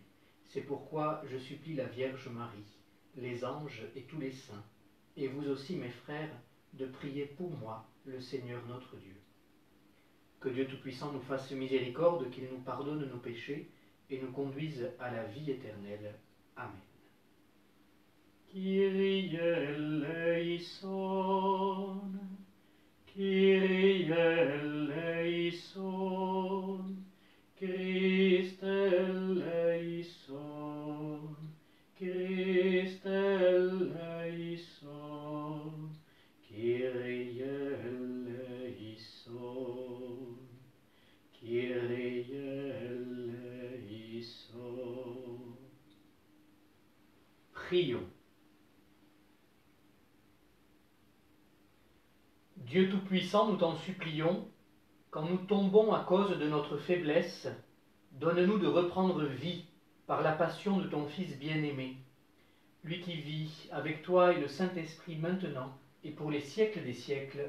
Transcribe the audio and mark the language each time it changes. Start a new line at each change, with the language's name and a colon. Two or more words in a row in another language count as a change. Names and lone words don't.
French: C'est pourquoi je supplie la Vierge Marie, les anges et tous les saints, et vous aussi mes frères, de prier pour moi, le Seigneur notre Dieu. Que Dieu Tout-Puissant nous fasse miséricorde, qu'il nous pardonne nos péchés et nous conduise à la vie éternelle. Amen.
Greek: Κύριε ἐλέησον, Κύριε ἐλέησον, Χριστὲ ἐλέησον, Χριστὲ ἐλέησον, Κύριε ἐλέησον, Κύριε ἐλέησον.
French: Prions. Dieu Tout-Puissant, nous t'en supplions, quand nous tombons à cause de notre faiblesse, donne-nous de reprendre vie par la passion de ton Fils bien-aimé, lui qui vit avec toi et le Saint-Esprit maintenant et pour les siècles des siècles.